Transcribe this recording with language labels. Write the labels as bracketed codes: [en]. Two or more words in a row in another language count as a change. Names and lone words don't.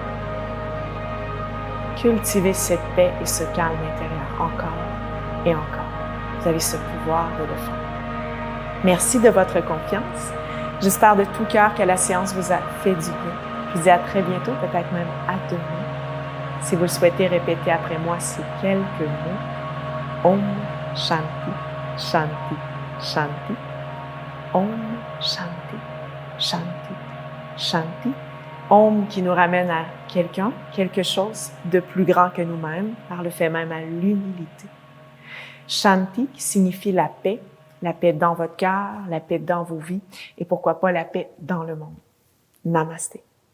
[fr] Cultivez cette paix et ce calme intérieur encore et encore. Vous avez ce pouvoir de le faire. Merci de votre confiance. J'espère de tout cœur que la séance vous a fait du bien. Je vous dis à très bientôt, peut-être même à demain. Si vous le souhaitez, répétez après moi ces quelques mots. [sa] Om Shanti, Shanti, Shanti. Om Shanti, Shanti, Shanti. [fr] Om qui nous ramène à quelqu'un, quelque chose de plus grand que nous-mêmes, par le fait même à l'humilité. Shanti qui signifie la paix dans votre cœur, la paix dans vos vies et pourquoi pas la paix dans le monde. Namasté.